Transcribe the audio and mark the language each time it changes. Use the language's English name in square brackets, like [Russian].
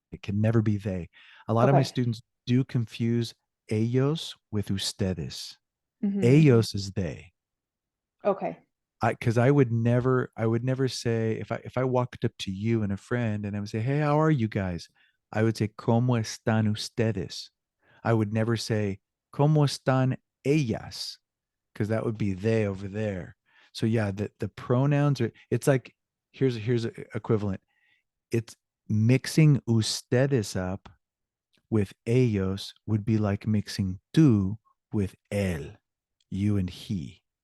[English] It can never be they. A lot of my okay. students do confuse ellos with ustedes. Mhm. Ellos is they. Okay. Because I would never say if I walked up to you and a friend and I would say, hey, how are you guys? I would say, [Spanish] ¿Cómo están ustedes? [English] I would never say, [Spanish] ¿Cómo están ellas? [English] Because that would be they over there. So yeah, the pronouns are, it's like, here's a equivalent. It's mixing ustedes up with ellos would be like mixing tú with él, you and he.